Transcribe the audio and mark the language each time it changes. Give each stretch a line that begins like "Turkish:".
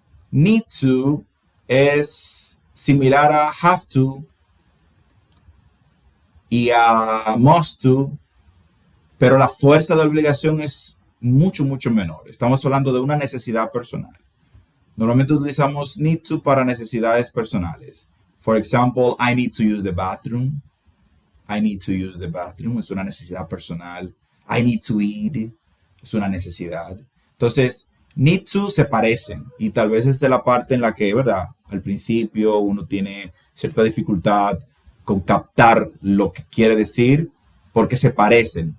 Spanish: Need to es similar a have to y a must to, pero la fuerza de obligación es mucho menor. Estamos hablando de una necesidad personal. Normalmente utilizamos need to para necesidades personales.
English: For example, I need to use the bathroom. I need to use the bathroom.
Spanish: Es una necesidad personal.
English: I need to eat.
Spanish: Es una necesidad. Entonces, need to se parecen. Y tal vez es de la parte en la que, ¿verdad? Al principio uno tiene cierta dificultad con captar lo que quiere decir porque se parecen.